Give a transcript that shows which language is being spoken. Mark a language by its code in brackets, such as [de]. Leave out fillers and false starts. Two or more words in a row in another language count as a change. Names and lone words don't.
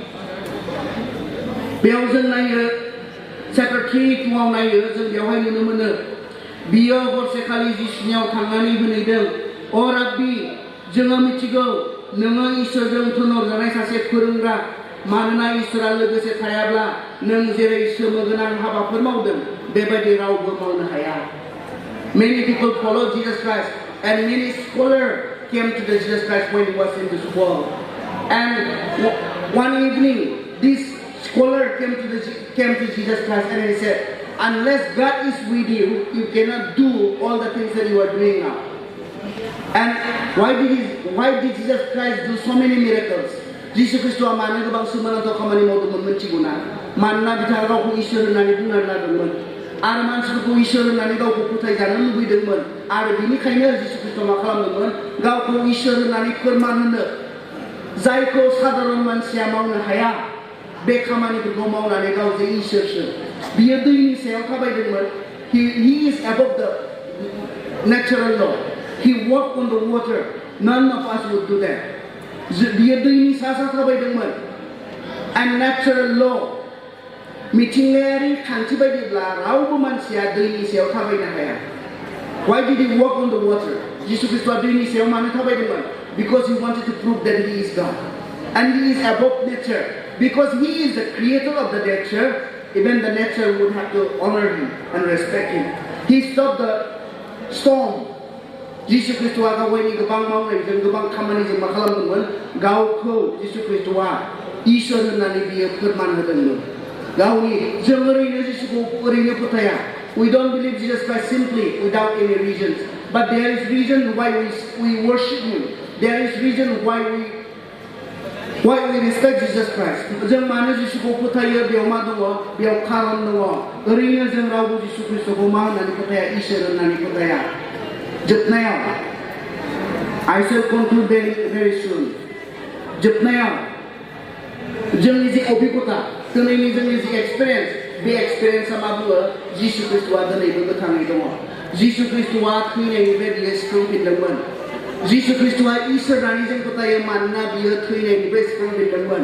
[brx] बेयाव जों नायो चैप्टार 3 2आव नायो जों बेवहाय नुनो मोनो बियो हरसेखालि जिसुनियाव थांनानै होनैदों अ राब्बि जोङो मिथिगौ नोङो इसोरजों थुनहरजानाय सासे फोरोंग्रा मानोना इसोरा लोगोसे थायाब्ला नों जेरै सोमोगोनां हाबाफोर मावदों बेबायदि रावबो मावनो हाया. [en] Many people follow Jesus Christ and many scholars came to Jesus Christ when he was in this world. And one evening this scholar came to Jesus Christ and he said, unless God is with you, you cannot do all the things that you are doing now. And why did Jesus Christ do so many miracles? [brx] जिसु ख्रिस्टआ मानो गोबां सोमोनांथाव खामानि मावदोंमोन मिथिगौना? मानोना बिथाङा गावखौ इसोर होननानै बुंनानै लादोंमोन आरो मानसिफोरखौ इसोर होननानै गावखौ फोथायजानो लुबैदोंमोन आरो बेनिखायनो जिसु ख्रिस्टआ मा खालामदोंमोन गावखौ इसोर होननानै फोरमान होनो जायखौ साधारन मानसिया मावनो हाया बे खामानिफोरखौ मावनानै गाव जे इसोरसो बियो दैनि सायाव थाबायदोंमोन. [en] He is above the natural law. He walked on the water. None of us would do that. [brx] बियो दैनि सा थाबायदोंमोन. [en] And natural law [brx] मिथिंगायारि खान्थि बायदिब्ला रावबो मानसिया दैनि सायाव थाबायनो हाया. [en] Why did he walk on the water? [brx] जिसु ख्रिस्टआ दैनि सायाव मानो थाबायदोंमोन? [en] Because he wanted to prove that he is God and he is above nature. Because he is the creator of the nature, even the nature would have to honor him and respect him. He stopped the storm. [brx] जिसु ख्रिस्टआ गावनि गोबां मावनायजों गोबां खामानिजों मा खालामदोंमोन गावखौ जिसु ख्रिस्टआ इसोर होननानै बियो फोरमान होदोंमोन. गावनि जों ओरैनो जिसुखौ ओरैनो फोथाया. [en] We don't believe Jesus Christ simply without any reasons, but there is reason why we worship him. There is reason why we respect Jesus Christ. [brx] जों मानो जिसुखौ फोथायो बेयाव मा दङ बेयाव खारन दङ. ओरैनो जों रावबो जिसु ख्रिस्टखौ मा होननानै फोथाया इसोर होननानै फोथाया. [en] जोबनायाव I shall conclude very soon. [brx] जोबनायाव जोंनि जे अभिज्ञता दिनैनि जोंनि जे एक्सपिरियेन्स बे एक्सपिरियेन्सआ मा बुङो जिसु ख्रिस्टआ दिनैबो गोथाङै दङ. जिसु ख्रिस्टआ थैनायनिफ्राय बियो सिखांफिनदोंमोन. जिसु ख्रिस्टआ इसोर होननानै जों फोथायो मानोना बियो थैनायनिफ्राय सिखांफिनदोंमोन.